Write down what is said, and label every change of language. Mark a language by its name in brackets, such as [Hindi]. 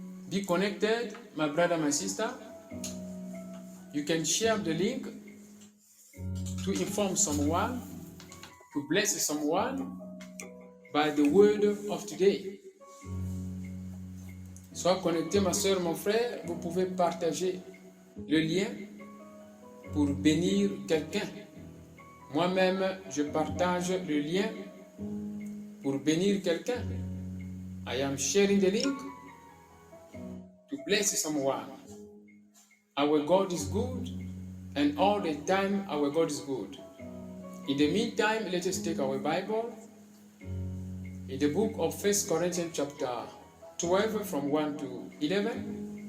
[English] Be connected, my brother, my sister. You can share the link to inform someone, to bless someone by the word of today. [French] Sois connecté, ma soeur, mon frère. Vous pouvez partager le lien pour bénir quelqu'un. Moi-même, je partage le lien pour bénir quelqu'un. [English] I am sharing the link to bless someone. Our God is good, and all the time our God is good. In the meantime, let us take our Bible in the book of 1 Corinthians chapter 12 from 1 to 11.